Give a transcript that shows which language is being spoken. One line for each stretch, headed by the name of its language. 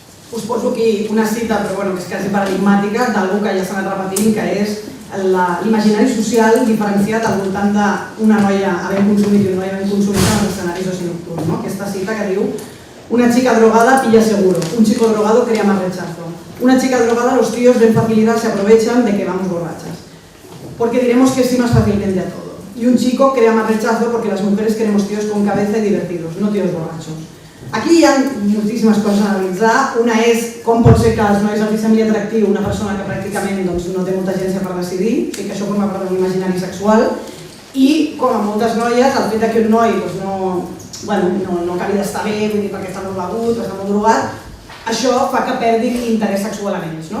Catalan: Us poso aquí una cita, però que és quasi paradigmàtica, d'algú que ja s'ha anat repetint, que és l'imaginari social diferenciat al voltant d'una noia havent consumit i una noia havent consumit en els escenaris d'oci nocturn. Aquesta cita que diu:
Spanish: una chica drogada pilla seguro, un chico drogado crea más rechazo. Una chica drogada, los tíos de facilidad se aprovechan de que vamos borrachas. Porque diremos que sí más fácilmente a todo. Y un chico crea más rechazo porque las mujeres queremos tíos con cabeza y divertidos, no tíos borrachos.
Catalan: Aquí hi ha moltíssimes coses a analitzar. Una és com pot ser que als nois els sembli atractiu una persona que pràcticament no té molta agència per decidir, i que això forma part d'un imaginari sexual, i com a moltes noies, el fet que un noi no acabi d'estar bé, perquè està molt begut o està molt drogat, això fa que perdin interès sexual en ells.